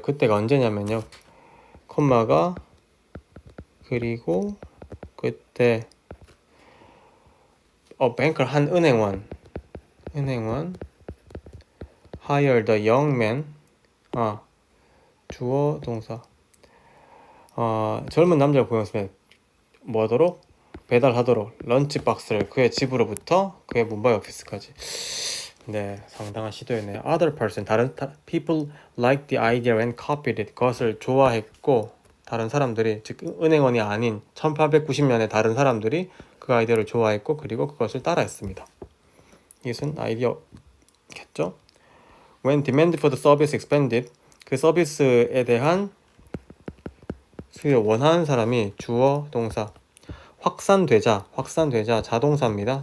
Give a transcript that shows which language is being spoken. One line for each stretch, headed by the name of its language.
Korean: 그때가 언제냐면요. 콤마가 그리고 그때 banker 한 은행원
English: hire the young man
Korean: 주어 동사 젊은 남자를 고용했으면 뭐하도록? 배달하도록 런치박스를 그의 집으로부터 그의 뭄바이 오피스까지. 네, 상당한 시도였네요.
English: Other person,
Korean: 다른
English: people liked the idea and copied it.
Korean: 그것을 좋아했고 다른 사람들이, 즉 은행원이 아닌 1890년에 다른 사람들이 그 아이디어를 좋아했고 그리고 그것을 따라했습니다. 이것은 아이디어겠죠.
English: When demand for the service expanded,
Korean: 그 서비스에 대한 수요를 원하는 사람이 주어 동사 확산되자 자동사입니다.